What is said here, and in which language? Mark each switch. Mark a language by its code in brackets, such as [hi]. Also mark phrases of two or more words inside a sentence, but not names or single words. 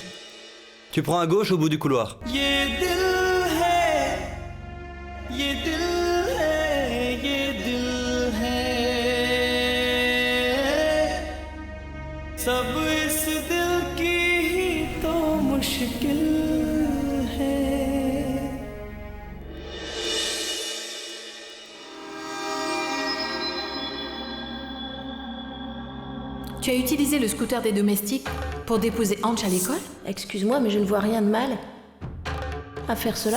[fr] Tu prends à gauche au bout du couloir. [hi] ये दिल है ये दिल है ये दिल है सब इस दिल की ही तो मुश्किल है [fr] Tu as utilisé le scooter des domestiques pour déposer Ange à l'école? Excuse-moi, mais je ne vois rien de mal à faire cela.